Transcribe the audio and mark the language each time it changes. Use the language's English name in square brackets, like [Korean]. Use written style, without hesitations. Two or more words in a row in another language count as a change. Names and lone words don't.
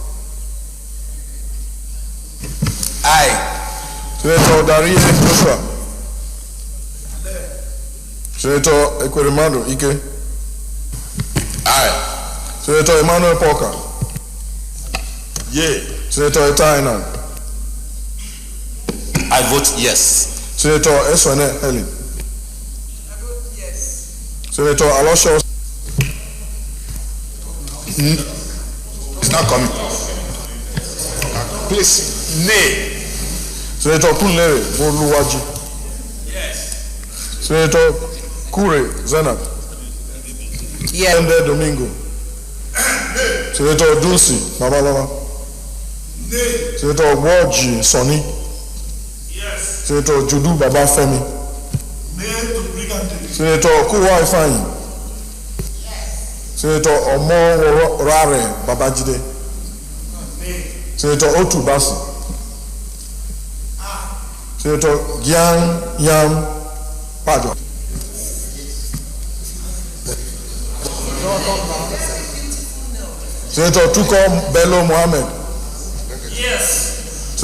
[English] Aye. Senator Dariye Joshua. Senator Ekweremadu Ike. Aye. Senator Emmanuel Porker. Yea. Senator Etainan. I vote yes. Senator Eswene Helen. I vote yes. Senator Aloysius. It's not coming. Please, nay. Senator Plenary Boluwaji. Yes. Senator Kure Zainab. Yes. Ende Domingo. Senator Dunsi Babalama. Senator Woji Sonny. Yes. Senator Judu Babafemi. Senator Kuwa Ifeanyi. Senator Omo Rare Babajide. Senator Otu Basi. Senator Gyang Yam Pajo. Senator Tuko Bello Mohammed. Yes.